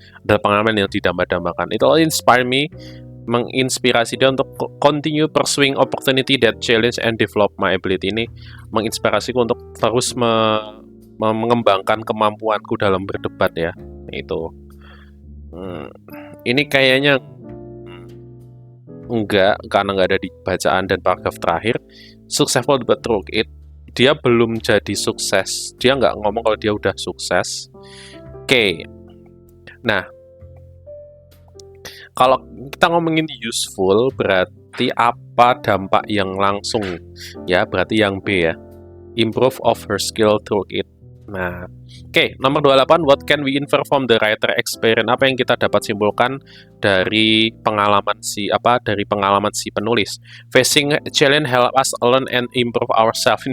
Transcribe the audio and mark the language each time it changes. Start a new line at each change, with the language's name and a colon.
Indonesian: Ada pengalaman yang didamba-dambakan.
English: It all inspire me,
Indonesian: menginspirasi dia untuk
English: continue pursuing opportunity that challenge and develop my ability.
Indonesian: Ini menginspirasiku untuk terus mengembangkan kemampuanku dalam berdebat ya. Itu. Ini kayaknya enggak, karena nggak ada di bacaan dan paragraf terakhir.
English: Successful but through it.
Indonesian: Dia belum jadi sukses. Dia nggak ngomong kalau dia udah sukses. Oke. Nah, kalau kita ngomongin useful, berarti apa dampak yang langsung? Ya, berarti yang B ya.
English: Improve of her skill through it.
Indonesian: Nah, nomor 28,
English: what can we infer from the writer experience?
Indonesian: Apa yang kita dapat simpulkan dari pengalaman si penulis?
English: Facing challenge help us learn and improve ourselves.